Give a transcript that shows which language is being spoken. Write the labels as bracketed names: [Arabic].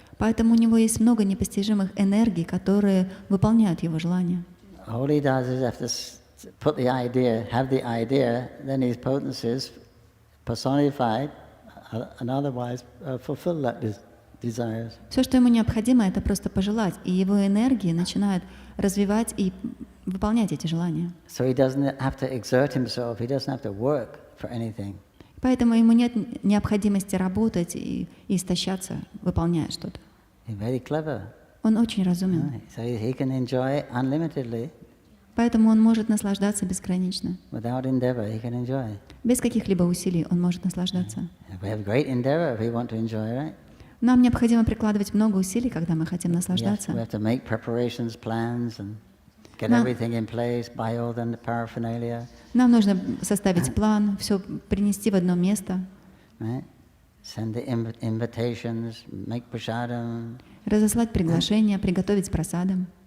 [Russian] Поэтому у него есть много непостижимых энергий, которые выполняют его желания. [English] All he does is have to put the idea, have the idea, then his potencies personified and otherwise fulfill that desires. [Russian] Все, что ему необходимо, это просто пожелать, и его энергии начинают развивать и выполнять эти желания. [English] So he doesn't have to exert himself, he doesn't have to work for anything. [Russian] Поэтому ему нет необходимости работать и истощаться, выполняя что-то. [English] He's very clever. [Russian] Он очень разумен. [English] So he can enjoy unlimitedly. [Russian] Поэтому он может наслаждаться безгранично. [English] Without endeavor, he can enjoy. [Russian] Без каких-либо усилий он может наслаждаться. [English] We have great endeavor if we want to enjoy, right? [Russian] Нам необходимо прикладывать много усилий, когда мы хотим [English] We [Russian] наслаждаться. [English] have to make preparations, plans, and get everything in place, buy all the paraphernalia. [Russian] Нам нужно составить план, все принести в одно место, [English] Right? Send the invitations, make prasadam. [Russian] разослать приглашения, приготовить прасадам.